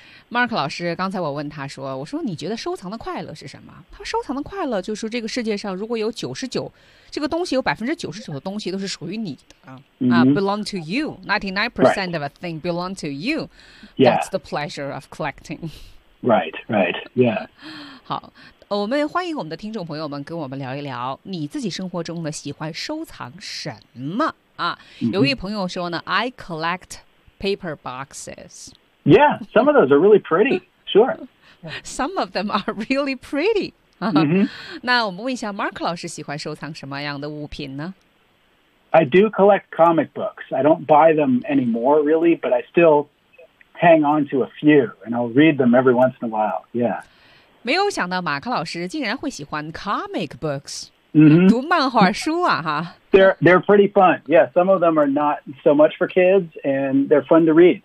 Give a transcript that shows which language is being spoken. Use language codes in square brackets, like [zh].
[zh] Mark 老师，刚才我问他说，我说你觉得收藏的快乐是什么？他收藏的快乐就是这个世界上如果有99，这个东西有99%的东西都是属于你的啊、 mm-hmm. [en] belong to you, 99% of a thing belong to you. That's the pleasure of collecting. Right, yeah. [zh] 好，我们欢迎我们的听众朋友们跟我们聊一聊，你自己生活中的喜欢收藏什么？有一位朋友说呢、mm-hmm. [en] I collect paper boxes. Yeah, some of those are really pretty, sure. Some of them are really pretty. 、 mm-hmm. [zh] 那我们问一下 Mark 老师喜欢收藏什么样的物品呢？ [en] I do collect comic books. I don't buy them anymore, really, but I still hang on to a few, and I'll read them every once in a while, yeah. [zh] 没有想到马克老师竟然会喜欢 comic books. Mm-hmm. 读漫画书啊哈 [en] they're pretty fun. Yeah, some of them are not so much for kids, and they're fun to read.